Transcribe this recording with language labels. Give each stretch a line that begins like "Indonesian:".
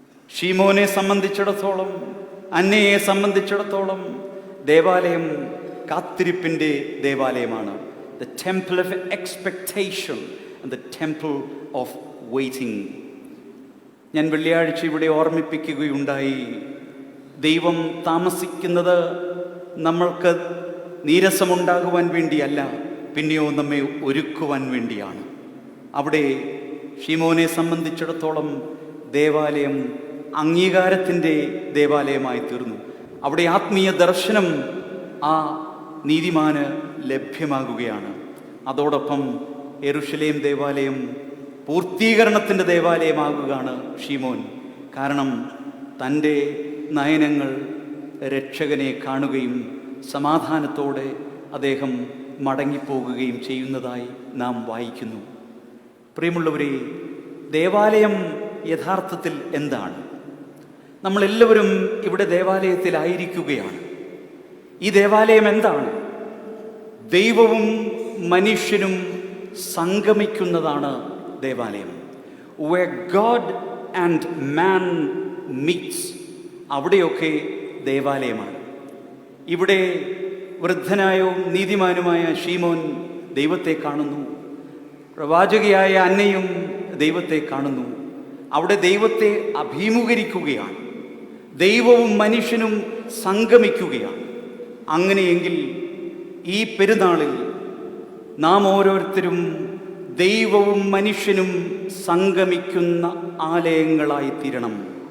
Malayalam: ശീമോനെ സംബന്ധിച്ചിടത്തോളം, അന്നയെ സംബന്ധിച്ചിടത്തോളം ദേവാലയം കാത്തിരിപ്പിൻ്റെ ദേവാലയമാണ്.
English: The temple of expectation and the temple of waiting.
Malayalam: ഞാൻ വെള്ളിയാഴ്ച ഇവിടെ ഓർമ്മിപ്പിക്കുകയുണ്ടായി, ദൈവം താമസിക്കുന്നത് നമ്മൾക്ക് നീരസമുണ്ടാകുവാൻ വേണ്ടിയല്ല, പിന്നെയോ നമ്മെ ഒരുക്കുവാൻ വേണ്ടിയാണ്. അവിടെ ശീമോനെ സംബന്ധിച്ചിടത്തോളം ദേവാലയം അംഗീകാരത്തിൻ്റെ ദേവാലയമായി തീർന്നു. അവിടെ ആത്മീയ ദർശനം ആ നീതിമാന് ലഭ്യമാകുകയാണ്. അതോടൊപ്പം യെരുശലേം ദേവാലയം പൂർത്തീകരണത്തിൻ്റെ ദേവാലയമാകുകയാണ് ശീമോൻ. കാരണം തൻ്റെ നയനങ്ങൾ രക്ഷകനെ കാണുകയും സമാധാനത്തോടെ അദ്ദേഹം മടങ്ങിപ്പോകുകയും ചെയ്യുന്നതായി നാം വായിക്കുന്നു. പ്രിയമുള്ളവരെ, ദേവാലയം യഥാർത്ഥത്തിൽ എന്താണ്? നമ്മളെല്ലാവരും ഇവിടെ ദേവാലയത്തിലായിരിക്കുകയാണ്. ഈ ദേവാലയം എന്താണ്? ദൈവവും മനുഷ്യനും സംഗമിക്കുന്നതാണ് ദേവാലയം.
English: Where God and man meets,
Malayalam: അവിടെയൊക്കെ ദേവാലയമാണ്. ഇവിടെ വൃദ്ധനായോ നീതിമാനുമായ ശീമോൻ ദൈവത്തെ കാണുന്നു. പ്രവാചകയായ അന്നയും ദൈവത്തെ കാണുന്നു. അവിടെ ദൈവത്തെ അഭിമുഖീകരിക്കുകയാണ്. ദൈവവും മനുഷ്യനും സംഗമിക്കുകയാണ്. അങ്ങനെയെങ്കിൽ ഈ പെരുന്നാളിൽ നാം ഓരോരുത്തരും ദൈവവും മനുഷ്യനും സംഗമിക്കുന്ന ആലയങ്ങളായി തീരണം.